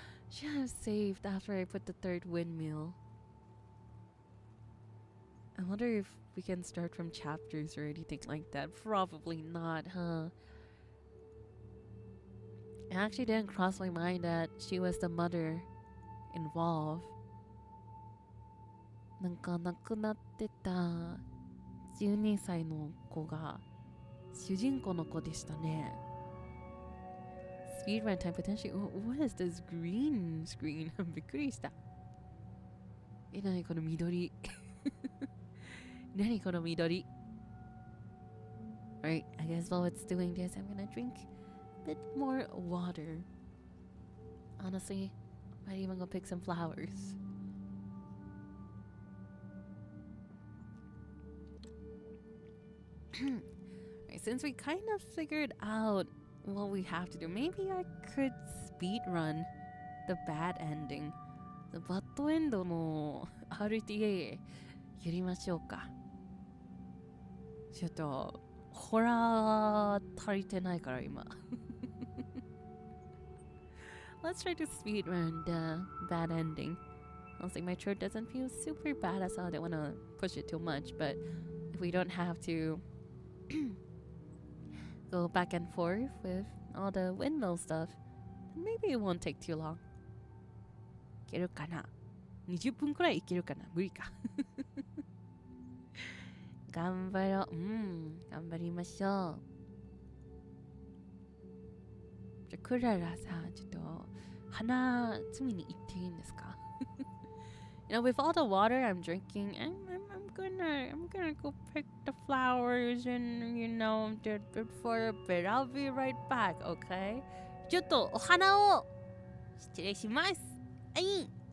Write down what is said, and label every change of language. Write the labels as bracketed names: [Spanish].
[English] Should have saved after I put the 3rd windmill. I wonder if we can start from chapters or anything like that. Probably not, huh? It actually didn't cross my mind that she was the mother involved. [Japanese] なんか亡くなってた12歳の子が主人公の子でしたね。 [English] Speedrun time potentially. What is this green screen? [Japanese] びっくりした。何この緑。何この緑。 [English] Alright, I guess while it's doing this, I'm gonna drink a bit more water. Honestly, I might even go pick some flowers. Right, since we kind of figured out what we have to do, maybe I could speedrun the bad ending. The bad end [Japanese] の RTA やりましょうか。ちょっとホラー足りてないから今。 [English] Let's try to speedrun the bad ending. Honestly, my throat doesn't feel super bad, so I don't want to push it too much. But if we don't have to go back and forth with all the windmill stuff, then maybe it won't take too long. [Japanese] いけるかな ?20 分くらいいけるかな無理か。頑張ろう。頑張りましょう。じゃあクララさ、ちょっと鼻摘みに行っていいんですか？ [English] You know, with all the water I'm drinking, I'm gonna go pick the flowers and for a bit. I'll be right back, okay? [Japanese] ちょっとお花を失礼します。はい。